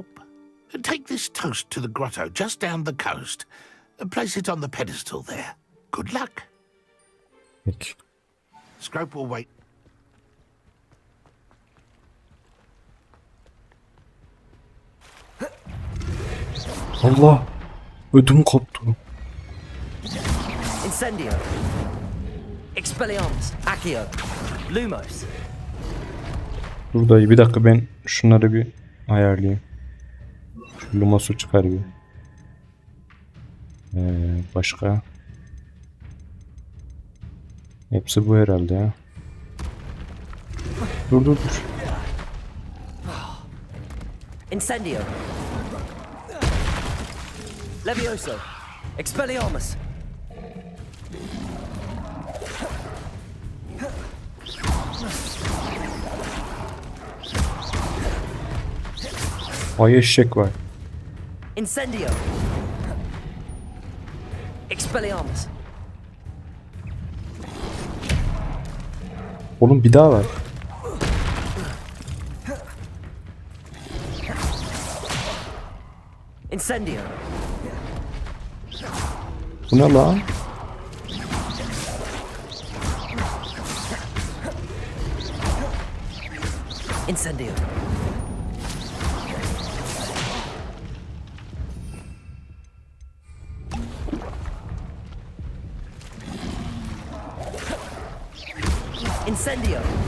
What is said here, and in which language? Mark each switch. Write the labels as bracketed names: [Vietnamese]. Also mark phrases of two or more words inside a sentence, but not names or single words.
[English] Take this toast to the grotto just down the coast. Place it on the pedestal there. Good luck. [Turkish] Peki. [English] Scrope will wait. [Turkish] Allah! Ödüm koptu. Incendio. Expelliarmus. Accio. Lumos. Dur dayı bir dakika ben şunları bir ayarlayayım. Şu Lumos'u çıkar bir. Başka. Hepsi bu herhalde ya. Dur. Incendio. Levioso. Expelliarmus. Ay eşek var. Incendio. Expelliarmus. Oğlum bir daha var. Incendio. Bu ne lan? Incendio. Incendio.